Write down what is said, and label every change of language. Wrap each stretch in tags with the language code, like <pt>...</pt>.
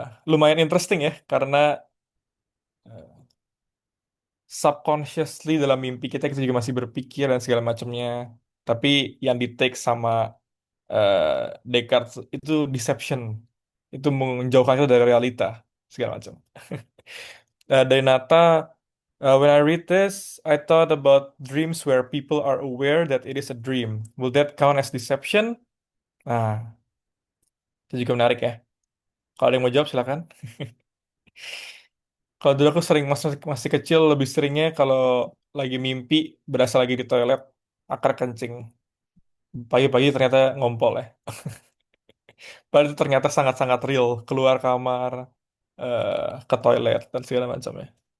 <id>Lumayan interesting ya karena eh, subconsciously dalam mimpi kita juga masih berpikir dan segala macamnya. Tapi yang di take sama eh, Descartes itu deception. Itu menjauhkan kita dari realita segala macam.</id> <en>Dari Nata, when I read this, I thought about dreams where people are aware that it is a dream. Will that count as deception?</en> <id>Nah, itu juga menarik ya. Kalau ada yang mau jawab silakan. Kalau dulu aku sering masih kecil lebih seringnya kalau lagi mimpi berasa lagi di toilet akar kencing. Pagi-pagi ternyata ngompol ya. Padahal itu ternyata sangat-sangat real keluar kamar ke toilet dan segala macamnya.</id>